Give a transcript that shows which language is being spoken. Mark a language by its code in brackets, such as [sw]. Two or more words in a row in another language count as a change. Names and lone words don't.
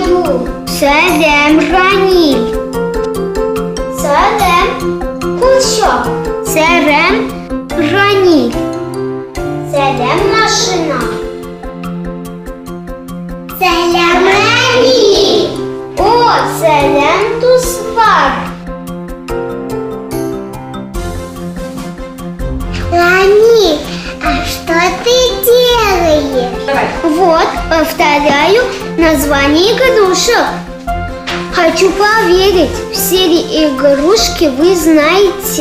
[kk] Сәлем, Ранил. Сәлем, Кулчок. Сәлем, Ранил. Сәлем, машина. Сәлем, Ранил. О, сәлем, дуслар. [ru] Ранил, а что ты делаешь? Давай. Вот, повторяю название игрушек. Хочу проверить, все ли игрушки вы знаете.